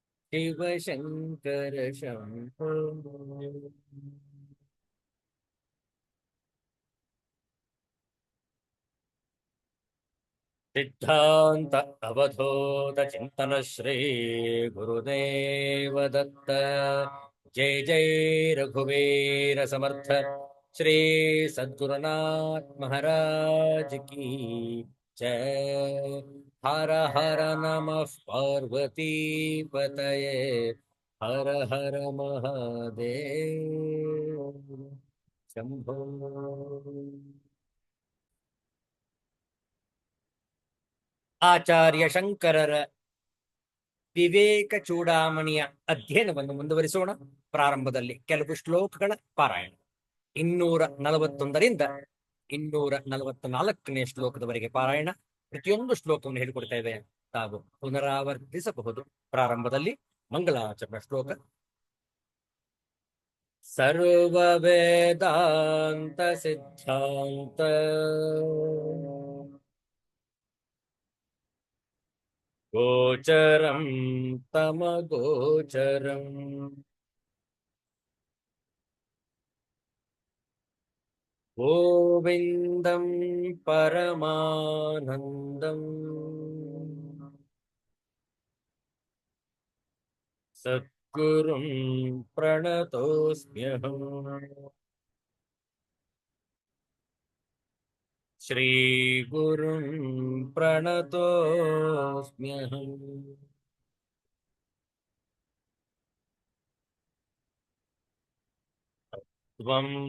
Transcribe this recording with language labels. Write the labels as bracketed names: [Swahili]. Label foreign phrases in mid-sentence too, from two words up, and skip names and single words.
[Sanskrit] शिव शंकर शंभो। सिद्धांत अवधूत चिंतन श्री गुरुदेव दत्त। [Hindi] जय जय रघुवीर समर्थ श्री सद्गुरुनाथ महाराज की जय। [Sanskrit] हर हर नमः पार्वती पतये हर हर महादेव शंभो। [Kannada] ಆಚಾರ್ಯ ಶಂಕರರ ವಿವೇಕ ಚೂಡಾಮಣಿಯ ಅಧ್ಯಯನವನ್ನು ಮುಂದುವರಿಸೋಣ. ಪ್ರಾರಂಭದಲ್ಲಿ ಕೆಲವು ಶ್ಲೋಕಗಳ ಪಾರಾಯಣ. 241ರಿಂದ 244ನೇ ಶ್ಲೋಕದವರೆಗೆ ಪಾರಾಯಣ. ಪ್ರತಿಯೊಂದು ಶ್ಲೋಕವನ್ನು ಹೇಳಿಕೊಡ್ತೇವೆ, ತಾವು ಪುನರಾವರ್ತಿಸಬಹುದು. ಪ್ರಾರಂಭದಲ್ಲಿ ಮಂಗಲಾಚರಣ ಶ್ಲೋಕ. [Sanskrit] सर्व वेदान्त सिद्धान्त गोचरं तमगोचरं गोविन्दं परमानन्दं सद्गुरुं प्रणतोस्म्यहं. श्रीगुरुं प्रणतोस्म्यहं. त्वं